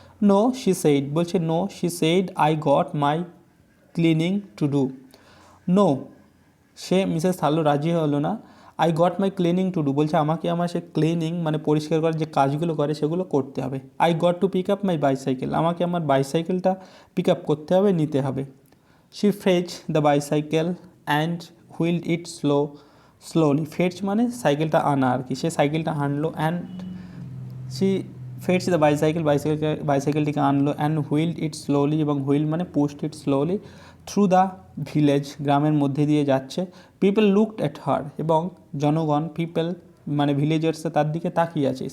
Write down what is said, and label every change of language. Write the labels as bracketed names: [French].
[English] no she said, [Bangla] বলছে [English] No she said, I got my cleaning to do. [Bangla] No, say Mrs থার্লো রাজি হলো না। [English] I got my cleaning to do, [Bangla] বলছে আমাকে আমার সে ক্লিনিং মানে পরিষ্কার করার যে কাজগুলো করে সেগুলো করতে হবে। [English] I got to pick up my bicycle, [Bangla] আমাকে আমার বাইসাইকেলটা পিক আপ করতে হবে, নিতে হবে। [English] She fetched the bicycle and wheeled it slowly. [Bangla] Fetch মানে সাইকেলটা আনা আর কি, সে সাইকেলটা আনলো, অ্যান্ড [English] she fetched the [Bangla] বাইসাইকেলটিকে আনলো, অ্যান্ড [English] wheeled it slowly, [Bangla] এবং হুইল মানে [English] pushed it slowly through the village, [Bangla] গ্রামের মধ্যে দিয়ে যাচ্ছে। [English] people looked at her, [Bangla] এবং জনগণ, পিপল মানে ভিলেজার্সে তার দিকে তাকিয়ে আছে।